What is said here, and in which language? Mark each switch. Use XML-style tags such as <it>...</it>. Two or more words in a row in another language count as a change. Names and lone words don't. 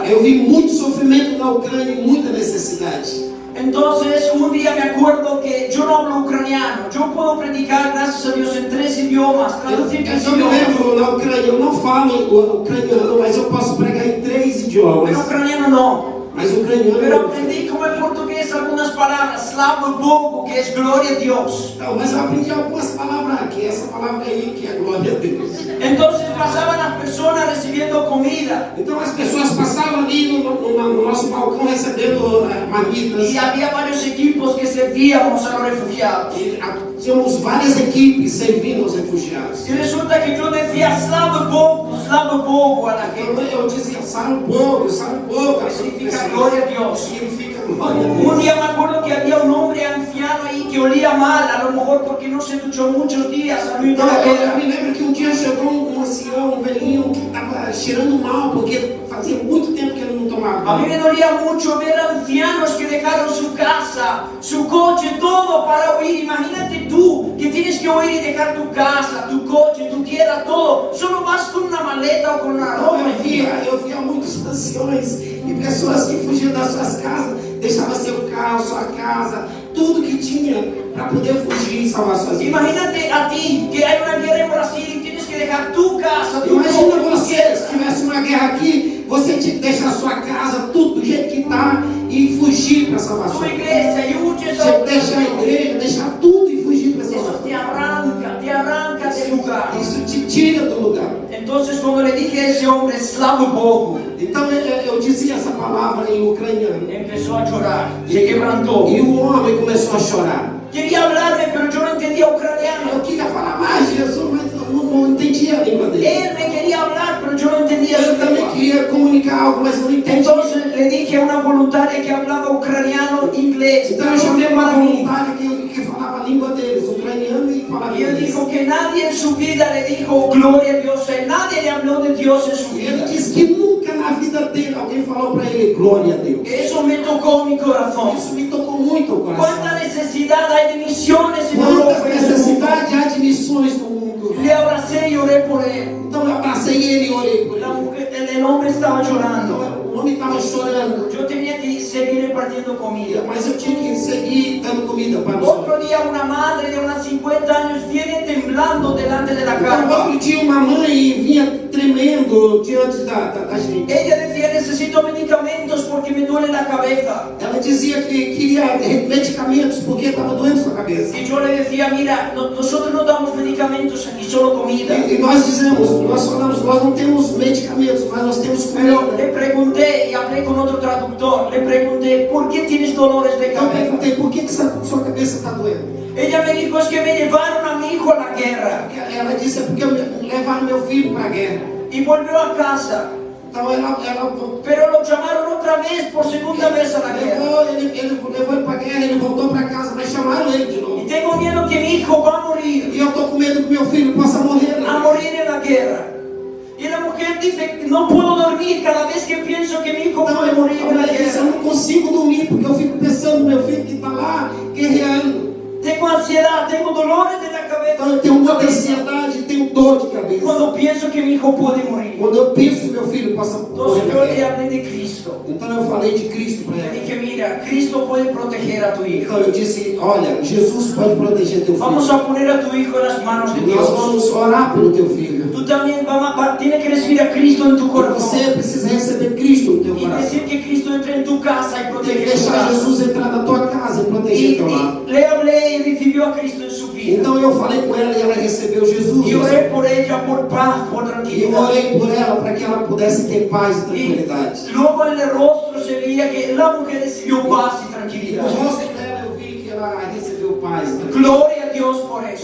<pt>Eu vi muito sofrimento na Ucrânia e muita necessidade.</pt> <es>Entonces, un día me acuerdo que yo no hablo ucraniano. Yo puedo predicar, gracias a Dios, en 3 idiomas, traducir 3</es> <pt>Eu me</pt> <es>idiomas.</es> <pt>lembro na Ucrânia, eu não falo o ucraniano, mas eu posso pregar em 3 idiomas.</pt> <es>Pero ucraniano no.</es> <pt>Mas o ucraniano</pt> <es>Pero</es> <pt>não.</pt> <es>aprendí como el portugués algunas palabras,</es> <uk>slavo bogo,</uk> <es>que es gloria a Dios.</es> <pt>Não, mas eu aprendi algumas palavras aqui, essa palavra aí que é glória a Deus.</pt> <es>Entonces pasaban las personas recibiendo comida.</es> <pt>Então as pessoas passavam ali no nosso balcão recebendo marmitas.</pt> <es>Y había varios equipos que servíamos a los refugiados.</es> <pt>E tínhamos várias equipes servindo aos refugiados.</pt> <es>Y resulta que yo decía</es> <uk>slavo bogo</uk> <es>a la</es> <pt>Então</pt> <es>gente.</es> <pt>eu dizia, salve o povo,</pt> <es>Que significa gloria a Dios.</es> <pt>Significa glória a</pt> <es>Un</es> <pt>Deus.</pt> <es>día me acuerdo que había un hombre anciano ahí que olía mal, a lo mejor porque no se duchó muchos días, a mí</es> <pt>Então,</pt> <es>no me</es> <pt>eu me lembro que um dia chegou um ancião, um velhinho, que estava cheirando mal, porque fazia muito tempo que ele não tomava</pt> <es>A mí</es> <pt>banho.</pt> <es>me dolía mucho ver ancianos que dejaron su casa, su coche, todo para huir. Imagínate tú que tienes que huir y dejar tu casa, tu coche, tu tierra, todo. Solo vas con una maleta o con una</es> <pt>Então,</pt> <es>ropa encima.</es> <pt>eu via muitos anciões e pessoas que fugiam das suas casas, deixavam seu carro, sua casa, tudo que tinha para poder fugir e salvar suas vidas.</pt> <es>Imagínate a ti que hay una guerra en Brasil y tienes que dejar tu casa, tu</es> <pt>Imagina</pt> <es>coche, tu</es> <pt>você,</pt> <es>tierra.</es> <pt>se tivesse uma guerra aqui, você tinha que deixar sua casa, tudo do jeito que está, e fugir para salvar</pt> <es>Tu</es> <pt>sua vida.</pt> <es>iglesia y huyes</es> <pt>Tinha que deixar a igreja, deixar tudo e fugir para salvar</pt> <es>Eso</es> <pt>sua</pt> <es>te arranca del lugar.</es> <pt>vida. Isso te tira do lugar.</pt> <es>Entonces cuando le dije a ese hombre, slava un poco,</es> <pt>Então eu dizia essa palavra em ucraniano.</pt> <es>empezó a llorar, se quebrantó.</es> <pt>E o homem começou a chorar.</pt> <es>Quería hablarme, pero yo no entendía ucraniano.</es> <pt>Eu queria falar mais Jesus, mas eu não entendia a língua dele.</pt> <es>Él me quería hablar, pero yo no entendía su</es> <pt>Eu também</pt> <es>lengua.</es> <pt>queria comunicar algo, mas eu não entendia.</pt> <es>Entonces le dije a una voluntaria que hablaba ucraniano, inglés,</es> <pt>Então eu chamei uma</pt> <es>para mí.</es> <pt>voluntária que falava a língua deles, ucraniano e falava</pt> <es>Y él</es> <pt>inglês.</pt> <es>dijo que nadie en su vida le dijo gloria a Dios, nadie le habló de Dios en su Ele vida.</es> <pt>disse que nunca na vida dele alguém falou para ele glória a Deus.</pt> <es>Eso me tocó mi corazón.</es> <pt>Isso me tocou muito o</pt> <es>¿Cuánta</es> <pt>coração.</pt> <es>necesidad hay de misiones en</es> <pt>Quantas</pt> <es>Europa y en el mundo?</es> <pt>necessidades há de missões no mundo.</pt> <es>Le abracé y oré por él.</es> <pt>Então eu abracei ele e orei por</pt> <es>La</es> <pt>ele.</pt> <es>mujer, el hombre estaba llorando.</es> <pt>O homem estava chorando,</pt> <es>Yo tenía que seguir repartiendo comida.</es> <pt>mas eu tinha que seguir dando comida para os outros.</pt> <es>Otro día una madre de unos 50 años viene temblando delante de la</es> <pt>Então,</pt> <es>cama.</es> <pt>outro dia uma mãe vinha tremendo diante da gente.</pt> <es>Ella decía, necesito medicamentos porque me duele la cabeza.</es> <pt>Ela dizia que queria medicamentos porque estava doendo sua cabeça.</pt> <es>Y yo le decía, mira, nosotros no damos medicamentos aquí, solo comida.</es> <pt>E nós dizemos, nós falamos, nós não temos medicamentos, mas nós temos</pt> <es>Pero</es> <pt>comida.</pt> <es>le pregunté y hablé con otro traductor, le pregunté, ¿por qué tienes dolores de</es> <pt>Eu</pt> <es>cabeza?</es> <pt>perguntei, por que sua cabeça está doendo?</pt> <es>Ella me dijo, es que me llevaron a mi hijo a la guerra.</es> <pt>Ela disse, é porque levaram meu filho para a guerra.</pt> <es>Y volvió a casa.</es> <pt>Então ela</pt> <es>Pero lo llamaron otra vez, por segunda vez a la guerra.</es> <pt>levou ele para a guerra, ele voltou para casa, mas chamaram ele de</pt> <es>Y</es> <pt>novo.</pt> <es>tengo miedo que mi hijo va a morir</es> <pt>E eu estou com medo que meu filho possa morrer.</pt> <es>en la guerra. Y la mujer dice, no puedo dormir cada vez que pienso que mi hijo</es> <pt>Então</pt> <es>puede morir en la</es> <pt>ela disse, eu</pt> <es>guerra.</es> <pt>não consigo dormir porque eu fico pensando no meu filho que está lá guerreando.</pt> <es>Tengo ansiedad, tengo dolores de la</es> <pt>Então eu</pt> <es>cabeza.</es> <pt>tenho muita ansiedade, tenho dor de cabeça.</pt> <es>Cuando pienso que mi hijo puede morir.</es> <pt>Quando eu penso que meu filho possa morrer</pt> <es>Entonces</es> <pt>na</pt> <es>yo le</es> <pt>guerra.</pt> <es>hablé de Cristo.</es> <pt>Então eu falei de Cristo para</pt> <es>Le</es> <pt>ela.</pt> <es>dije, mira, Cristo puede proteger a tu hijo.</es> <pt>Então eu disse, olha, Jesus pode proteger teu</pt> <es>Vamos</es> <pt>filho.</pt> <es>a poner a tu hijo en las manos de</es> <pt>Nós</pt> <es>Dios.</es> <pt>vamos orar pelo teu filho.</pt> <es>Tú también tienes que recibir a Cristo en tu</es> <pt>Você</pt> <es>corazón.</es> <pt>precisa receber Cristo no teu</pt> <es>Y</es> <pt>coração.</pt> <es>decir que Cristo entre en tu casa y</es> <pt>Tem que</pt> <es>protege tu</es> <pt>deixar</pt> <es>casa.</es> <pt>Jesus entrar na tua casa e proteger teu lar.</pt> <es>Y le hablé y recibió a Cristo en su vida.</es> <pt>Então eu falei com ela e ela recebeu Jesus.</pt> <es>Y oré por ella por paz, por</es> <pt>E eu</pt> <es>tranquilidad.</es> <pt>orei por ela para que ela pudesse ter paz e tranquilidade.</pt> <es>Y luego en el rostro se veía que la mujer recibió paz y</es> <pt>No</pt> <es>tranquilidad.</es> <pt>rosto dela eu vi que ela recebeu paz.</pt> <es>Gloria a Dios por eso.</es>